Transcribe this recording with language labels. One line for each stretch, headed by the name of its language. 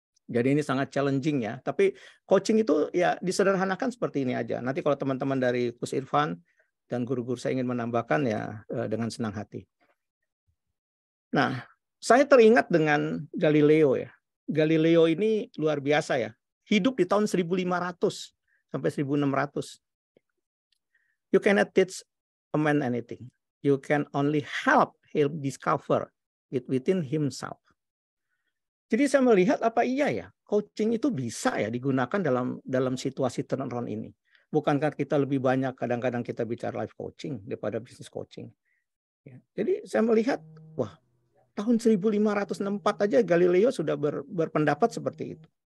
Indonesian: Jadi ini sangat challenging ya. Tapi coaching itu ya disederhanakan seperti ini aja. Nanti kalau teman-teman dari Coach Irfan dan guru-guru saya ingin menambahkan ya dengan senang hati. Nah, saya teringat dengan Galileo ya. Galileo ini luar biasa ya. Hidup di tahun 1500 sampai 1600.
English: You cannot teach a man anything. You can only help him discover it within himself.
Indonesian: Jadi saya melihat apa iya ya, coaching itu bisa ya digunakan dalam situasi turnaround ini. Bukankah kita lebih banyak kadang-kadang kita bicara life coaching daripada business coaching. Ya. Jadi saya melihat, wah, tahun 1564 aja Galileo sudah berpendapat seperti itu.